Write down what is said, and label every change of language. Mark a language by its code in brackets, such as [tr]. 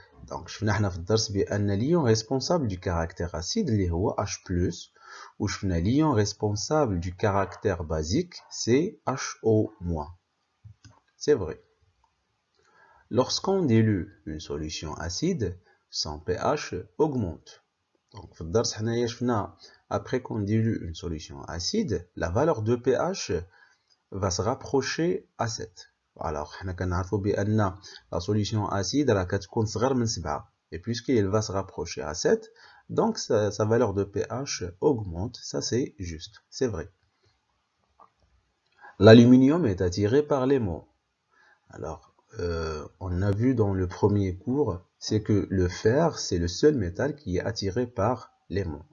[fr] Donc [ar] شفنا حنا في الدرس بأن [fr] l'ion responsable du caractère acide اللي هو H+, وشفنا l'ion responsable du caractère basique c'est HO-. C'est vrai. Lorsqu'on dilue une solution acide, son pH augmente. Donc [ar] في الدرس حنايا شفنا [fr] après qu'on dilue une solution acide, la valeur de pH va se rapprocher à 7. [ar] Alors, حنا كنعرفوا بأن [fr] la solution acide [ar] راه كتكون صغر من 7. [fr] Et puisqu'il va se rapprocher à 7, donc sa valeur de pH augmente. Ça c'est juste, c'est vrai. L'aluminium est attiré par l'aimant. Alors, on a vu dans le premier cours, c'est que le fer, c'est le seul métal qui est attiré par l'aimant.